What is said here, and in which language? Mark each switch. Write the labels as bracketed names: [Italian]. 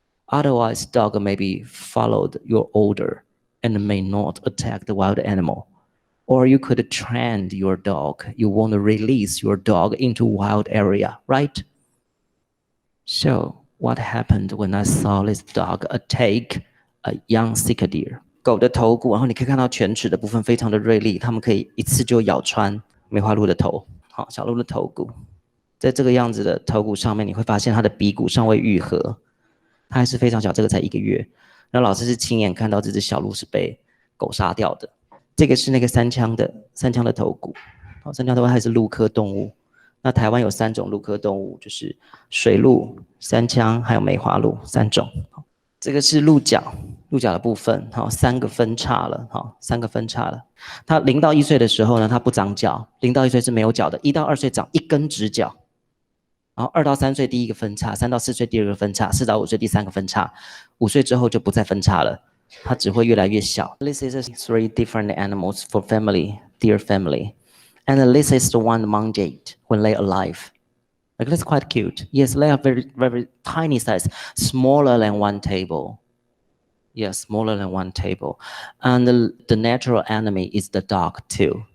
[English] Otherwise, dog may be followed your order and may not attack the wild animal. Or you could train your dog. You want to release your dog into wild area, right? So what happened when I saw this dog attack a young Sika deer? [Chinese] 狗的头骨，然后你可以看到犬齿的部分非常的锐利，它们可以一次就咬穿梅花鹿的头。好，小鹿的头骨，在这个样子的头骨上面，你会发现它的鼻骨尚未愈合，它还是非常小，这个才1个月。那老师是亲眼看到这只小鹿是被狗杀掉的。这个是那个三枪的头骨，好，三枪头骨还是鹿科动物。那台湾有3种鹿科动物，就是水鹿、三枪还有梅花鹿3种。这个是鹿角的部分，好，3个分叉了，好，3个分叉了。它0到1岁的时候呢，它不长角，0到1岁是没有角的，1到2岁长1根直角。然后2到3岁第1个分叉，3到4岁第2个分叉，4到5岁第3个分叉，5岁之后就不再分叉了。它只会越来越小。 [English] This is 3 different animals for family, deer family. And this is the one muntjac when they're alive. Like that's quite cute. Yes, they are very, very tiny size, smaller than 1 table. Yes, smaller than 1 table. And the natural enemy is the dog too.